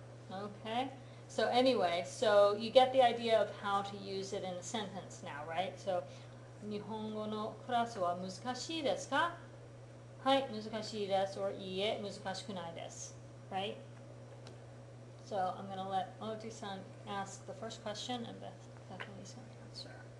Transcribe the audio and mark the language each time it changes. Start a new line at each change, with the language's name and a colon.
English: Okay, so anyway, so you get the idea of how to use it in a sentence now, right?
Japanese: So, 日本語のクラスは難しいですか? はい、難しいです, or いいえ、難しくないです, right?
English: So I'm going to let Oti-san ask the first question and Bethany's going to answer.